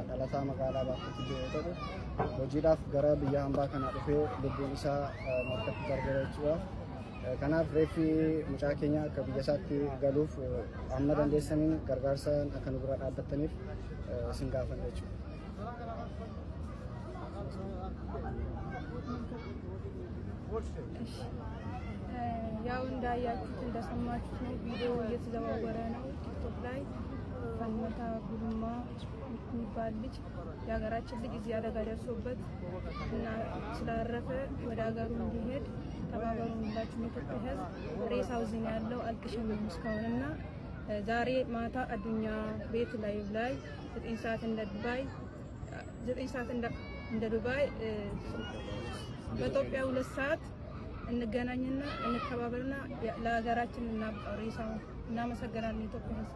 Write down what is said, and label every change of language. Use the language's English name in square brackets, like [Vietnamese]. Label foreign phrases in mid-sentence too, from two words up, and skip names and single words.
[Oromo] Dhalataa magaalaa Baakkotti yoo ta'u, hojiidhaaf gara biyya hambaa kana dhufee lubbuun isaa markatti gargara jechuudha. Kanaaf reeffi mucaa keenya akka biyya isaatti galuuf amma dandeessaniin gargaarsa akka nu bira dhaabbattaniif isin gaafanna jechuudha. [Amharic] ያው እንዳያችሁት እንደሰማችሁት ነው ቪዲዮ እየተዘዋወረ ነው ቲክቶክ ላይ ፈልመታ ጉልማ የሚባል ልጅ የሀገራችን ልጅ እዚህ አደጋ ደርሶበት እና ስላረፈ ወደ ሀገሩ እንዲሄድ ተባበሩን ብላችሁ የኢትዮጵያ ሕዝብ ሬሳው እዚህ ነው ያለው አልተሸኘም እስካሁንና ዛሬ ማታ አዱኛ ቤት ላይ 9 ሰዓት እንደ ዱባይ በኢትዮጵያ 2 ሰዓት እንገናኝና እንተባበርና ለሀገራችን እናብቃው ሬሳው እናመሰግናለን ኢትዮጵያ ሕዝብ